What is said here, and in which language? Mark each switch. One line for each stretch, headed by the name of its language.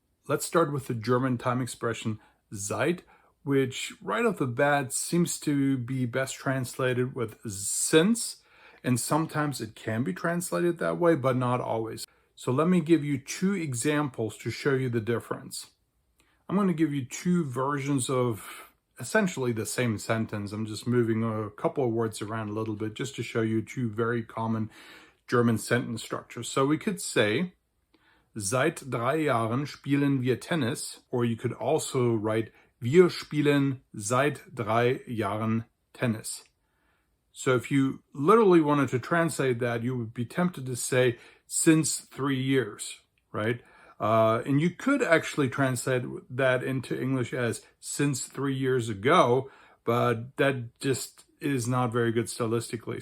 English: Let's start with the German time expression seit, which right off the bat seems to be best translated with since, and sometimes it can be translated that way, but not always. So let me give you two examples to show you the difference. I'm going to give you two versions of essentially the same sentence. I'm just moving a couple of words around a little bit just to show you two very common German sentence structures. So we could say,
German: seit 3 Jahren spielen wir Tennis,
English: or you could also write,
German: wir spielen seit 3 Jahren Tennis.
English: So if you literally wanted to translate that, you would be tempted to say, since 3 years, right? And you could actually translate that into English as since 3 years ago, but that just is not very good stylistically.